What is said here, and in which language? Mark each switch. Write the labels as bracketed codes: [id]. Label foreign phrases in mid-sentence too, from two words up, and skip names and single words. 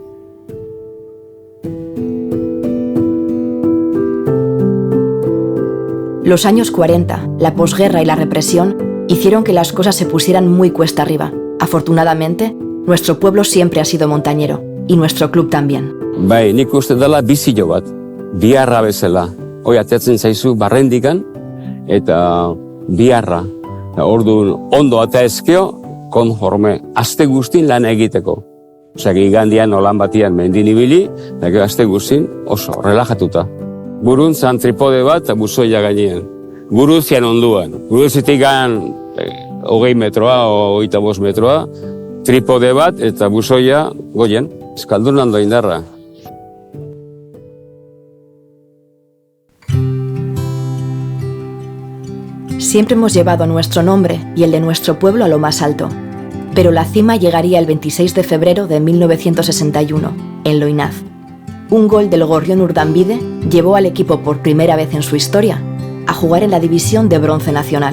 [es] Los años 40, la posguerra y la represión hicieron que las cosas se pusieran muy cuesta arriba. Afortunadamente, nuestro pueblo siempre ha sido montañero, y nuestro club también. [eu] Bai, nik uste dela bizilo bat, biharra bezala. Hoi ateatzen zaizu barrendikan, eta biharra. Orduan, ondo ateazkeo, konforme, aste guztin lan egiteko. Osea, igandian olan batian mendin ibili, eta gero aste guztin oso relajatuta. Buruntzan tripode bat, eta buzoia gainean. Guruzian onduan. Guruzitik 20 metroa, o 25 metroa, tripode bat, eta buzoia goien. Euskaldunan do indarra. [es] Siempre hemos llevado nuestro nombre y el de nuestro pueblo a lo más alto. Pero la cima llegaría el 26 de febrero de 1961, en Loinaz. Un gol del Gorrión Urdambide llevó al equipo por primera vez en su historia a jugar en la división de bronce nacional.